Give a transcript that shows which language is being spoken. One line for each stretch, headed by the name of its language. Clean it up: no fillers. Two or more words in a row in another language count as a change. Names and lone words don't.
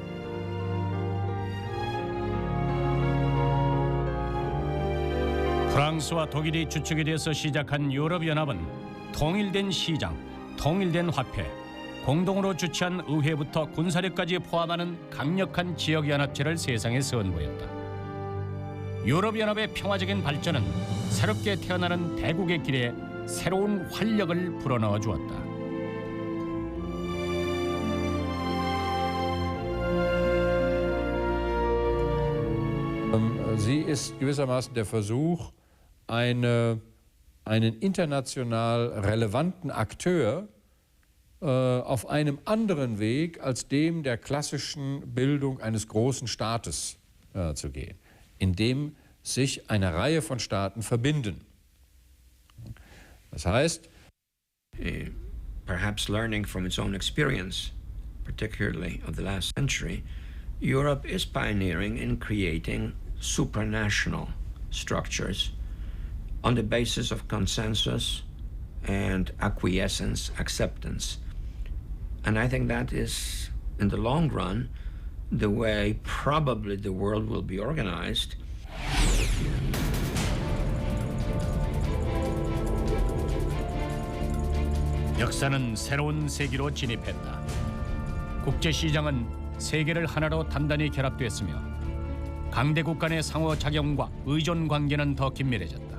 Korean: 프랑스와 독일이 주축이 돼서 시작한 유럽연합은 통일된 시장, 통일된 화폐, 공동으로 주최한 의회부터 군사력까지 포함하는 강력한 지역연합체를 세상에 선보였다. 유럽연합의 평화적인 발전은 새롭게 태어나는 대국의 길에 새로운 활력을 불어넣어 주었다.
German: Sie ist gewissermaßen der Versuch, einen international relevanten Akteur auf einem anderen Weg als dem der klassischen Bildung eines großen Staates zu gehen, in dem sich eine Reihe von Staaten verbinden. Das heißt,
English: perhaps learning from its own experience, particularly of the last century, Europe is pioneering in creating supranational structures on the basis of consensus and acquiescence, acceptance. And I think that is, in the long run, the way probably the world will be organized.
Korean: 역사는 새로운 세기로 진입했다. 국제시장은 세계를 하나로 단단히 결합됐으며 강대국 간의 상호작용과 의존 관계는 더 긴밀해졌다.